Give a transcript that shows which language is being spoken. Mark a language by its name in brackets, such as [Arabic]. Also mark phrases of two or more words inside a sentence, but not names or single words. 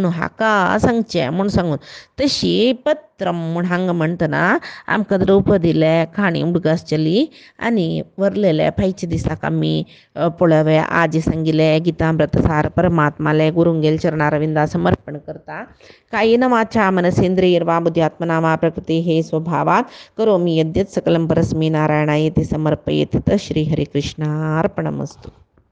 [Konkani] हाका सांगचें म्हूण सांगून तशी पत्रम म्हूण हांगा म्हणटना आमकां द्रौपदीले खाणी उडगासचली आनी वरलेले फायचे दिसाक आमी पळयवे आजी सांगिल्ले गीतामृत सार परमात्माले गुरुंगेल चरणारविंदा समर्पण करता [Sanskrit] कायेन वाचा मनसेंद्रियर्वा बुद्ध्यात्मना वा प्रकृतेः स्वभावात् करोमि यद्यत् सकलं परस्मै नारायणायेति समर्पयेत् श्रीहरिकृष्णार्पणमस्तु।